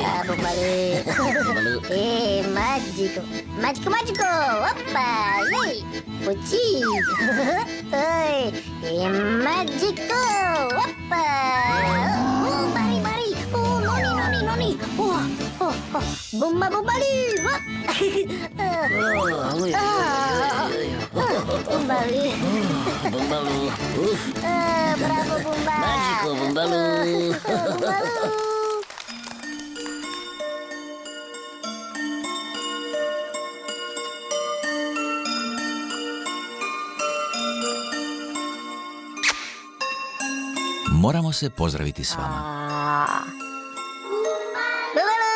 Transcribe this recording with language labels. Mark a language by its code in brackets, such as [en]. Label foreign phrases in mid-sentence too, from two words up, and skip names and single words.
[pt] Ah, Bumbalu! É mágico! Mágico, mágico! Opa! Ei! Futi! Oi! É mágico! Opa! Oh, mari, mari! Oh, noni, noni, noni! Oh! Bumba, Bumbalu! Bumbalu! Bumbalu. Bravo, Bumba! Mágico, Bumbalu. Bumbalu! [sr] Moramo se pozdraviti s vama. [pt] Bumbalu!